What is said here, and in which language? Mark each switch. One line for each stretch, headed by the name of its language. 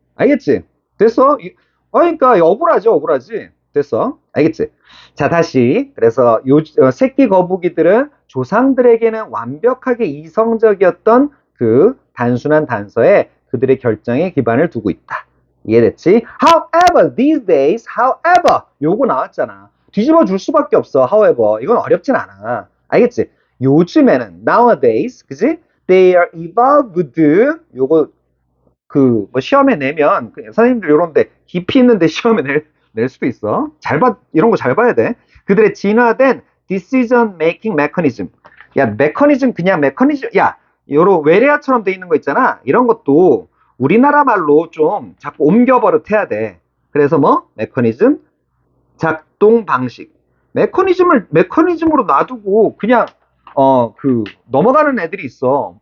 Korean: 알겠지? 됐어? 그러니까 억울하지. 됐어? 알겠지? 자, 다시. 그래서 새끼 거북이들은 조상들에게는 완벽하게 이성적이었던 그 단순한 단서에 그들의 결정에 기반을 두고 있다. 이해됐지?
English: However, these days, however, 요거 나왔잖아.
Korean: 뒤집어 줄 수밖에 없어. However, 이건 어렵진 않아. 알겠지? 요즘에는 nowadays, 그지?
English: They are evolved.
Korean: 요거 시험에 내면 선생님들 요런데 깊이 있는데 시험에 낼 수도 있어. 이런 거 잘 봐야 돼.
English: 그들의 진화된 decision making mechanism.
Korean: 야, 메커니즘. 야, 요런 외래어처럼 돼 있는 거 있잖아. 이런 것도 우리나라 말로 좀 자꾸 옮겨버릇해야 돼. 그래서 메커니즘, 작동 방식. 메커니즘으로 놔두고 그냥 넘어가는 애들이 있어.